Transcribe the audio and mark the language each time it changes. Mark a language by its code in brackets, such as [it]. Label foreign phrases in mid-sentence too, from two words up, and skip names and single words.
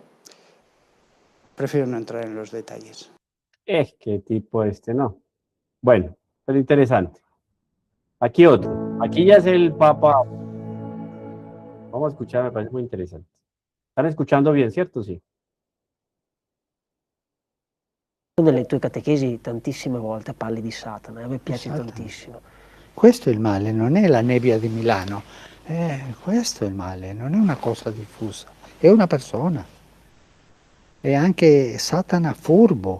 [es] Prefiero no entrar en los detalles. Es que tipo este, no. Bueno, pero interesante. Aquí otro. Aquí ya es el Papa. Vamos a escuchar, me parece muy interesante. ¿Están escuchando bien, cierto? Sí. [it] Nelle tue catechesi tantissime volte parli di Satana e a me piace Satana. tantissimo. Questo è il male, non è la nebbia di Milano, questo è il male, non è una cosa diffusa, è una persona. E anche Satana furbo.